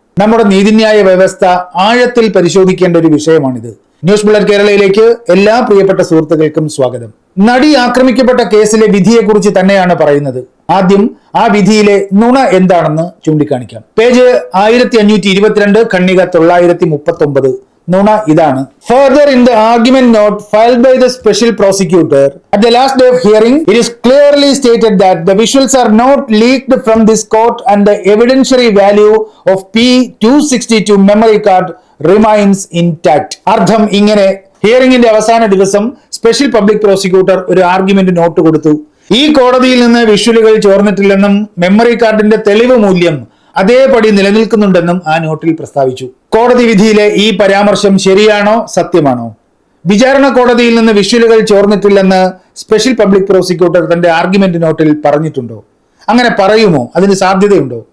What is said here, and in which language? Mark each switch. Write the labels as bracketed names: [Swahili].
[Malayalam] നമ്മുടെ നീതിന്യായ വ്യവസ്ഥ ആഴത്തിൽ പരിശോധിക്കേണ്ട ഒരു വിഷയമാണിത്. ന്യൂസ് ബുള്ളറ്റ് കേരളയിലേക്ക് എല്ലാ പ്രിയപ്പെട്ട സുഹൃത്തുക്കൾക്കും സ്വാഗതം. നടി ആക്രമിക്കപ്പെട്ട കേസിലെ വിധിയെക്കുറിച്ച് തന്നെയാണ് പറയുന്നത്. ആദ്യം ആ വിധിയിലെ നുണ എന്താണെന്ന് ചൂണ്ടിക്കാണിക്കാം. പേജ് 1522, ഖണ്ഡിക 939. നുണ ഇതാണ്. [English] Further, in the argument note filed by the special prosecutor at the last day of hearing, it is clearly stated that the visuals are not leaked from this court and the evidentiary value of P262 memory card remains intact. [Malayalam] അർത്ഥം ഇങ്ങനെ: ഹിയറിംഗിന്റെ അവസാന ദിവസം special public prosecutor ഒരു argument not കൊടുത്തു. ഈ കോടതിയിൽ നിന്ന് വിഷ്വലുകൾ ചോർന്നിട്ടില്ലെന്നും memory കാർഡിന്റെ തെളിവ് മൂല്യം അതേപടി നിലനിൽക്കുന്നുണ്ടെന്നും ആ നോട്ടിൽ പ്രസ്താവിച്ചു. കോടതി വിധിയിലെ ഈ പരാമർശം ശരിയാണോ, സത്യമാണോ? വിചാരണ കോടതിയിൽ നിന്ന് വിഷ്വലുകൾ ചോർന്നിട്ടില്ലെന്ന് സ്പെഷ്യൽ പബ്ലിക് പ്രോസിക്യൂട്ടർ തന്റെ ആർഗ്യുമെന്റ് നോട്ടിൽ പറഞ്ഞിട്ടുണ്ടോ? അങ്ങനെ പറയുമോ? അതിന് സാധ്യതയുണ്ടോ?